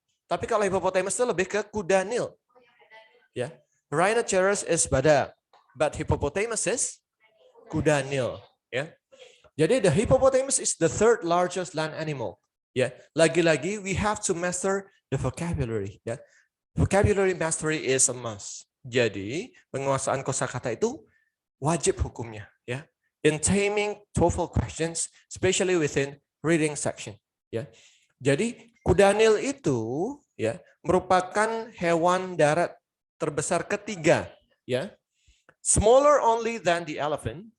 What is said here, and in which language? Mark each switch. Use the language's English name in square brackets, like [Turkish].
[Indonesian] Tapi kalau hippopotamus itu lebih ke kuda Nil. [English] Rhinoceros is [Indonesian] badak, [English] but hippopotamus is [Indonesian] kuda Nil. Ya. [English] Jadi the hippopotamus is the third largest land animal. [Indonesian] Ya, lagi-lagi [English] we have to master the vocabulary. Ya, vocabulary mastery is a must. [Indonesian] Jadi penguasaan kosakata itu wajib hukumnya. [English] Ya, in taming TOEFL questions, especially within reading section. [Indonesian] Ya, jadi kuda Nil itu ya merupakan hewan darat terbesar ketiga. [English] Ya, smaller only than the elephant.